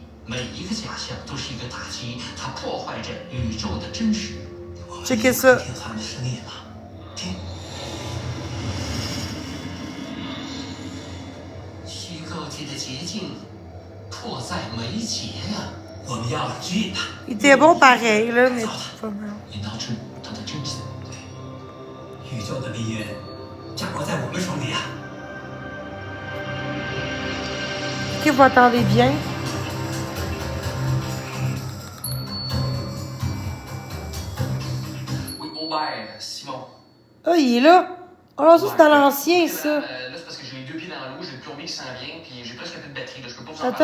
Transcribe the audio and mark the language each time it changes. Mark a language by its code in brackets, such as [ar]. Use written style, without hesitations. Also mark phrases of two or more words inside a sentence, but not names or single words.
[zh] 每一个假象都是一个打击，它破坏着宇宙的真实。这个是听他们的声音吗？听。虚构界的捷径，迫在眉睫呀！我们要击它。 [fr] Il était bon pareil, là, mais pas mal. [zh] 引导出它的真相。宇宙的命运掌握在我们手里啊！ [fr] Ok, vous entendez bien? Oui, bon, ben, Simon. Ah, il est là. Oh là, ça, c'est dans l'ancien, ça. Là, c'est parce que j'ai les deux pieds dans l'eau, j'ai le plombier qui s'en vient, puis j'ai presque plus de batterie, là, je peux pas vous en